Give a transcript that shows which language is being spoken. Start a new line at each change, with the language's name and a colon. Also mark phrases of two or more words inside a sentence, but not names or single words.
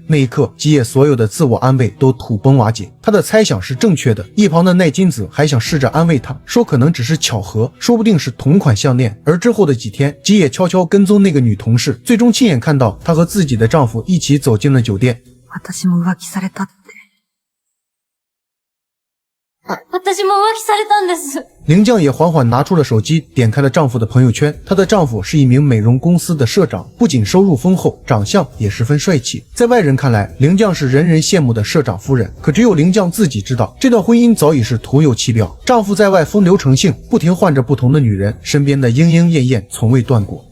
Chinese: 那一刻，吉野所有的自我安慰都土崩瓦解。她的猜想是正确的。一旁的奈津子还想试着安慰她，说可能只是巧合，說不定是同款项链。而之后的几天，吉野悄悄跟踪那个女同事，最终亲眼看到她和自己的丈夫一起走进了酒店。
Japanese: 私も浮気されたって。私も浮気されたんです。
Chinese: 铃酱也缓缓拿出了手机，点开了丈夫的朋友圈。她的丈夫是一名美容公司的社长，不仅收入丰厚，长相也十分帅气。在外人看来，铃酱是人人羡慕的社长夫人，可只有铃酱自己知道，这段婚姻早已是徒有其表。丈夫在外风流成性，不停换着不同的女人，身边的莺莺燕燕从未断过。